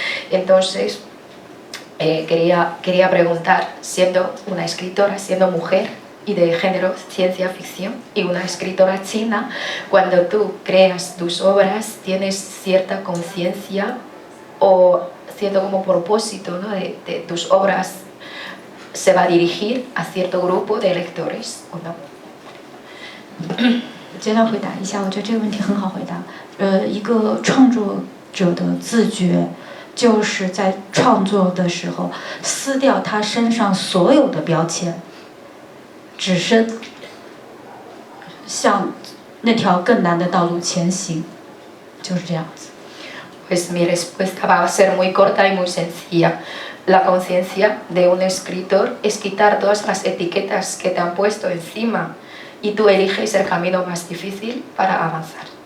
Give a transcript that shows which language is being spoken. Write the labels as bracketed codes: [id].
[es] Entonces, quería preguntar, siendo una escritora, siendo mujer y de género ciencia ficción y una escritora china, cuando tú creas tus obras, ¿tienes cierta conciencia o cierto como propósito, ¿no? de tus obras se va a dirigir a cierto grupo de lectores o no? [zh] 简单回答一下，我觉得这个问题很好回答。一个创作者的自觉，就是在创作的时候撕掉他身上所有的标签，只是向那条更难的道路前行，就是这样子。 [es] Pues mi respuesta va a ser muy corta y muy sencilla. La conciencia de un escritor es quitar todas las etiquetas que te han puesto encima y tú eliges el camino más difícil para avanzar.